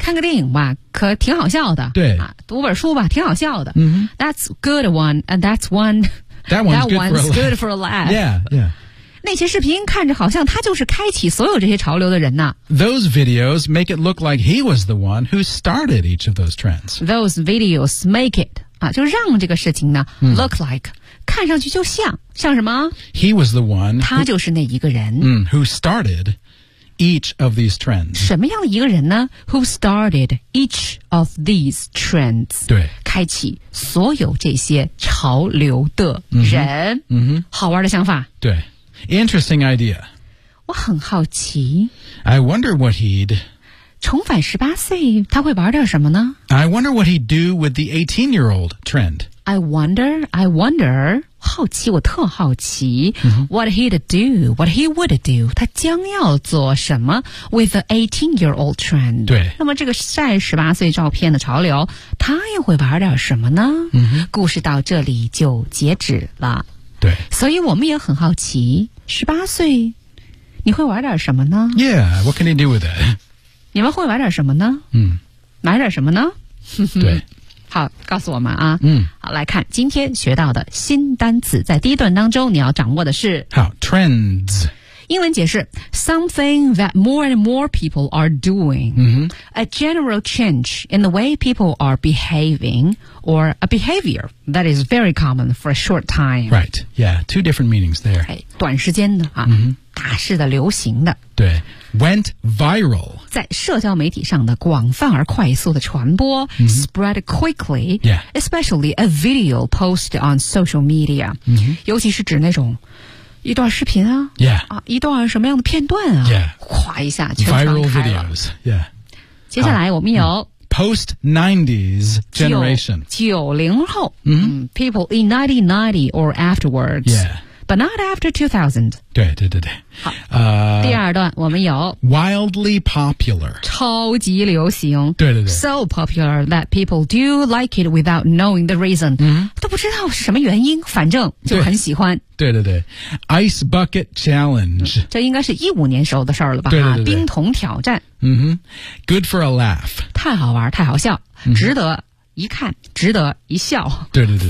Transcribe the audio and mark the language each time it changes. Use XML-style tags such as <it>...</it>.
<zh>看个电影吧可挺好笑的。对、啊。读本书吧挺好笑的。</zh> <en>Mm-hmm. That's good one. And that's one. That one's, that one's good for a laugh. Yeah, yeah.</en> <zh>那些视频看着好像他就是开启所有这些潮流的人呢。</zh> <en>Those videos make it look like he was the one who started each of those trends. Those videos make it, 啊，</en> <zh>就让这个事情呢、</zh> <en>mm. look like,</en> <zh>看上去就像，像什么？</zh> <en>He was the one.</en> <zh>他就是那一个人。</zh> <en>Mm, who started each of these trends.</en> <zh>什么样的一个人呢？</zh> <en>Who started each of these trends.</en> <zh>对。开启所有这些潮流的人。嗯、mm-hmm. mm-hmm. 好玩的想法。对。</zh> <en>Interesting idea.</en> <zh>我很好奇。</zh> <en>I wonder what he'd...</en> <zh>重返十八岁，他会玩点什么呢？</zh> <en>I wonder what he'd do with the 18-year-old trend. I wonder,</en> <zh>好奇，我特好奇。</zh> <en>Mm-hmm. What he'd do, what he would do,</en> <zh>他将要做什么</zh> <en>with the 18-year-old trend.</en> <zh>对。那么这个晒十八岁照片的潮流，他又会玩点什么呢？</zh> <en>Mm-hmm.</en> <zh>故事到这里就截止了。对，所以我们也很好奇，十八岁，你会玩点什么呢</zh> <en>？Yeah, what can you do with it?</en> <zh>你们会玩点什么呢？嗯，买点什么呢？对，好，告诉我们啊。嗯，好，来看今天学到的新单词，在第一段当中你要掌握的是好 trends。英文解释</zh> <en>,something that more and more people are doing,、 mm-hmm. a general change in the way people are behaving, or a behavior that is very common for a short time. Right, yeah, two different meanings there.</en> <zh>短时间的、啊</zh> <en>mm-hmm.</en> <zh>大势的流行的。对。Went viral. 在社交媒体上的广泛而快速的传播、</zh> <en>mm-hmm. spread quickly,、 yeah. especially a video post on social media,、 mm-hmm.</en> <zh>尤其是指那种一段视频啊</zh> <en>yeah.</en> <zh>啊一段什么样的片段啊</zh> <en>yeah.</en> <zh>哗一下全传开了。</zh> <en>Viral videos, yeah.</en> <zh>接下来我们有、</zh> <en>Post-90s generation.</en> <zh>90后、</zh> <en>mm-hmm. People in 1990 or afterwards. Yeah. But not after 2000.</en> <zh>对对对对。第二段我们有</zh> <en>Wildly popular.</en> <zh>超级流行。对对对。</zh> <en>So popular that people do like it without knowing the reason.、 Mm-hmm.</en> <zh>都不知道是什么原因反正就很喜欢。对对对 ，Ice Bucket Challenge，、嗯、这应该是15年时候的事儿了吧？对对对，冰桶挑战。</zh> <en>嗯哼 ，Good for a laugh，</en> <zh>太好玩，太好笑、嗯，值得一看，值得一笑。对对对对</zh>